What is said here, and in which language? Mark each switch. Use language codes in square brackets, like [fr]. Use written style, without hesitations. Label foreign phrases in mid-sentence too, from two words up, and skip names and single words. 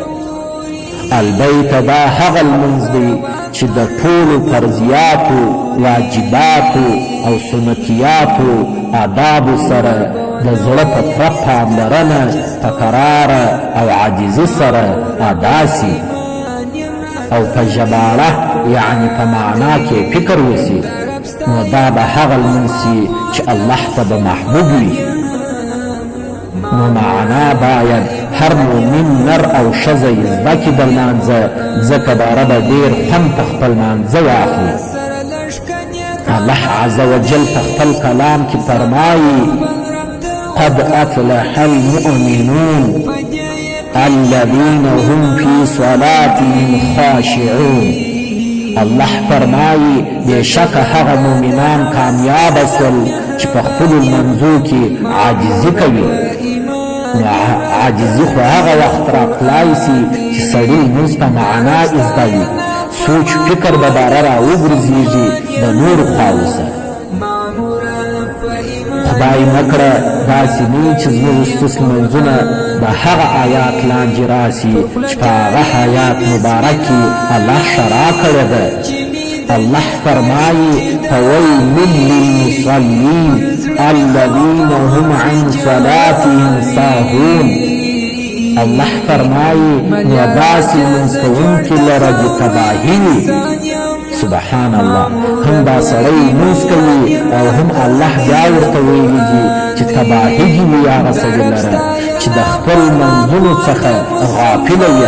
[ps] البته دا هغه لمونځ دی چې د ټولو فرضیاتو، واجباتو او سنتیاتو آدابو سره د زړه په پوره پاملرنه په قراره او عاجزي سره ادا سي او په ژباړه یعنې په معنا کې فکر وسي، نو دا به هغه لمونځ سي چې الله ته به محبوب وي. نو معنا باید هر مؤمن نر او ښځه یې زده کړي د لمانځه، ځکه داره به ډېر خوند په خپل لمانځه واخلي. الله [ar] عز وجل [ps] په خپل کلام کې فرمایي [ar] قد افلح المؤمنون الذين هم في صلاتهم خاشعون. [ps] الله فرمایي بېشکه هغه مؤمنان کامیاب شول چې په خپلو لمانځو کې عاجزي کوي. عاجزي خو هغه وخت راتلای سي چې سړي لمونځ په معنا زده وي، سوچ فکر به باره راوګرځېږي د نورو خواو سره. خدای نکړه داسې نه وي چې زموږ ستس لمونځونه د هغه آیات لاندې راسي چې په هغه آیات مبارک کې الله شرع کړې ده. الله فرمایي [ar] فویل للمصلین الذین هم عن صلاتهم ساهون. [ps] الله فرمایي نو داسې لمونځ کوونکي لره چې تباهي وي. [ar] سبحان الله، [ps] هم دا سړی لمونځ کوي او هم الله بیا ورته ویلي دي چې تباهي دې وي هغه سړي لره چې د خپل لمونځونو څخه غافله وي.